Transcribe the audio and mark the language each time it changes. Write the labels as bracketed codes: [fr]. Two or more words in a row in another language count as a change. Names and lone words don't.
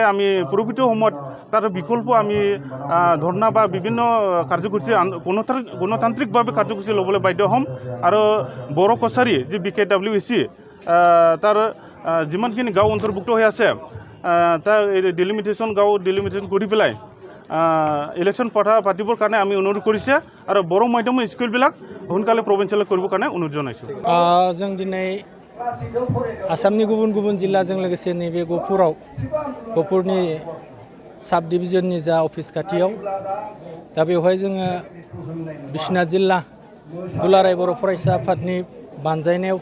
[as] আমি পৰৱৰ্তী সময়ত তাৰ বিকল্প আমি ধৰ্ণা বা বিভিন্ন কাৰ্যসূচী গণতান্ত্ৰিকভাৱে কাৰ্যসূচী ল'বলৈ বাধ্য হ'ম আৰু বড়ো কছাৰী যি BKWC তাৰ যিমানখিনি গাঁও অন্তৰ্ভুক্ত হৈ আছে তাৰ ডিলিমিটেশ্যন গাঁও ডিলিমিটেশ্যন কৰি পেলাই ইলেকশ্যন পাতিবৰ কাৰণে আমি অনুৰোধ কৰিছে আৰু বড়ো মাধ্যমৰ স্কুলবিলাক সোনকালে প্ৰভিঞ্চিয়েল কৰিবৰ কাৰণে অনুৰোধ জনাইছোঁ [brx] जों दिनै आसामनि गुबुन गुबुन जिल्लाजों लोगोसे नैबे गहपुरनि साब डिभिजननि जा अफिस खाथियाव दा बेवहाय जोङो बिश्वनाथ जिल्ला दुलाराय बर' फरायसा आफादनि बानजायनायाव